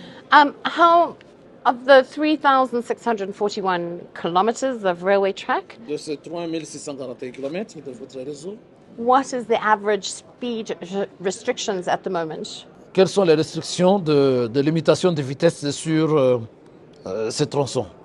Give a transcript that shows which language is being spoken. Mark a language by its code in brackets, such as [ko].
[en] How, of the 3,641 kilometres of railway track, [fr] De ces 3641 kilomètres de votre réseau, [en] what is the average speed restrictions at the moment? [fr] quelles sont les restrictions de limitation de vitesse sur ces tronçons?